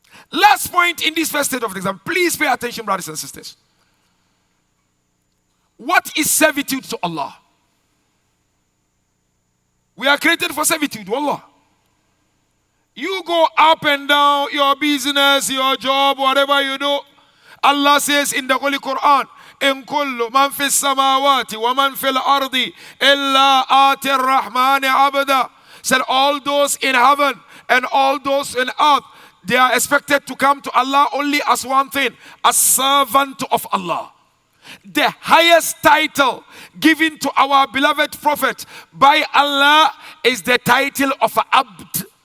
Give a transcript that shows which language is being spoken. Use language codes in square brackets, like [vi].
[en] Last point in this first stage of the exam. Please pay attention, brothers and sisters. What is servitude to Allah? We are created for servitude, wallah. You go up and down, your business, your job, whatever you do. Allah says in the Holy Quran, [ar] إن كل من في السماوات ومن في الأرض إلا آتي الرحمن عبدا. [en] Said all those in heaven and all those in earth, they are expected to come to Allah only as one thing, a servant of Allah. The highest title given to our beloved Prophet by Allah is the title of Abd.